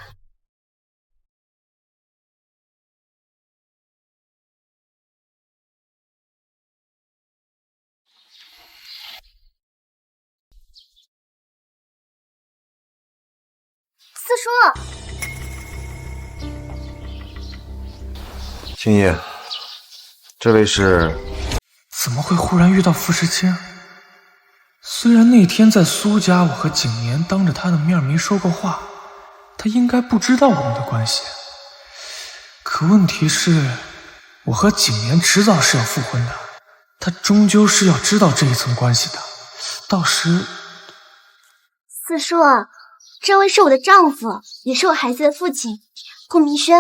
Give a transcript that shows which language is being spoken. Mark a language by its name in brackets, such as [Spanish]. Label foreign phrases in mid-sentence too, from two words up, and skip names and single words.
[Chinese] 四叔，青叶，這位是？怎麼會忽然遇到傅時清？雖然那天在蘇家，我和景年當着他的面沒說過話，他應該不知道我們的關係。可問題是，我和景年遲早是要復婚的，他終究是要知道這一層關係的。到時，四叔，這位是我的丈夫，也是我孩子的父親，顧明軒。